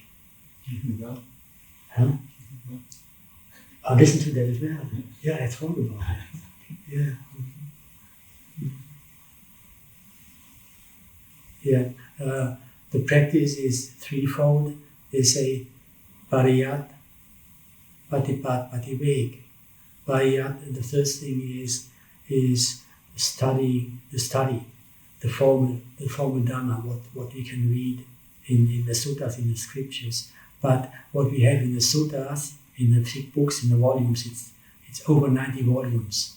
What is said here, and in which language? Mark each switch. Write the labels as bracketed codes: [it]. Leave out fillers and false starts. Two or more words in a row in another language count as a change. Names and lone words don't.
[en] Yeah. Huh? I listen to that as well. Yeah, I thought about it. Yeah. Yeah. The practice is threefold. They say [pi] pariyat, patipat, pativek. [en] Pariyat, the first thing is study, the formal Dhamma, what we can read in the suttas, in the scriptures. But what we have in the suttas, in the thick books, in the volumes, it's over 90 volumes.